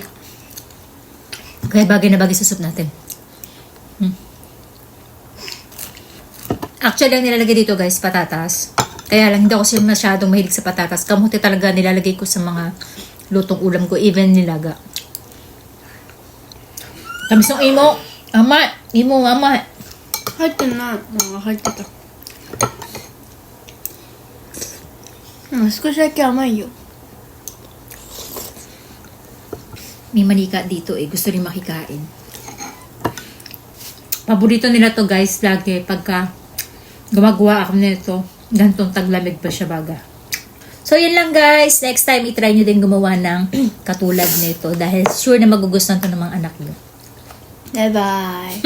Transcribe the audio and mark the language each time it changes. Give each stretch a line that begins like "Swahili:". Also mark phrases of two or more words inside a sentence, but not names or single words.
Filipino: Kaya bagay na bagay sa soup natin. Actually, ang nilalagay dito, guys, patatas. Kaya lang, hindi ako siya masyadong mahilig sa patatas. Kamuti talaga nilalagay ko sa mga lutong ulam ko, even nilaga. Tamis ng imo. Ama. Imo, ama.
Japanese: 入ってない入ってた少しだけ甘いよ
Filipino: May manika dito gusto rin makikain. Paborito nila to, guys, lagi pagka gumagawa ako nito. Gantong taglamig pa siya baga. So, yun lang, guys. Next time, itry nyo din gumawa ng katulad nito dahil sure na magugustuhan to ng mga anak nyo.